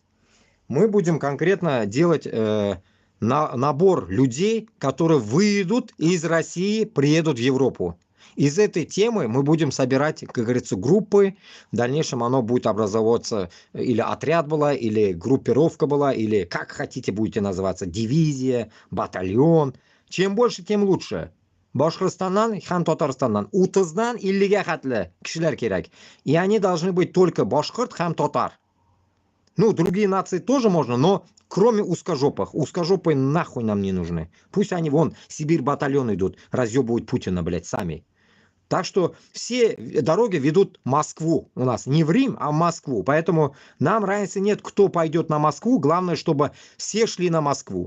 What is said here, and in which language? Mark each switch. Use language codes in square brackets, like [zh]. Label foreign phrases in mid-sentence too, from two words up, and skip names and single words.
[ru] Мы будем конкретно делать набор людей, которые выйдут из России, приедут в Европу. Из этой темы мы будем собирать, как говорится, группы. В дальнейшем оно будет образовываться, или отряд была, или группировка была, или как хотите будете называться, дивизия, батальон. Чем больше, тем лучше. [tt] Башкортостаннан һәм Татарстаннан 30-дан 50-га хәтле кешеләр кирәк. [ru] И они должны быть только [tt] башкорт һәм татар. [ru] Ну, другие нации тоже можно, но кроме узкожопых. Узкожопые нахуй нам не нужны. Пусть они вон, Сибирь батальон идут, разъебывают Путина, блядь, сами. Так что все дороги ведут в Москву у нас. Не в Рим, а в Москву. Поэтому нам разницы нет, кто пойдет на Москву. Главное, чтобы все шли на Москву.